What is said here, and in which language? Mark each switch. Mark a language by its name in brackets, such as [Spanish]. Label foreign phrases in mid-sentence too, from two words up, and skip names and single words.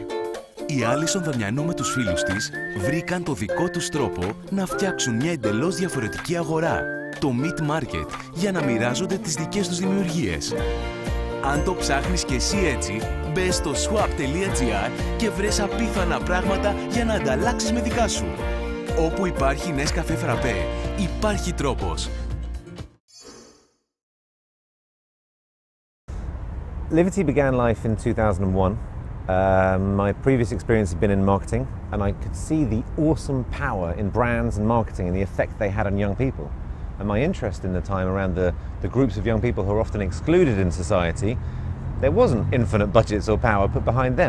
[Greek] Η Άλισον Δαμιανού με τους φίλους της βρήκαν το δικό τους τρόπο να φτιάξουν μια εντελώς διαφορετική αγορά, το Meat Market, για να μοιράζονται τις δικές τους δημιουργίες. Αν το ψάχνεις και εσύ έτσι, μπες στο swap.gr και βρες απίθανα πράγματα για να ανταλλάξεις με δικά σου. Όπου υπάρχει Νέσκαφε φραπέ, υπάρχει τρόπος. [English] Livity began life in 2001. My previous experience had been in marketing, and I could see the awesome power in brands and marketing and the effect they had on young people. And my interest in the time around the groups of young people who are often excluded in society, there wasn't infinite budgets or power put behind them.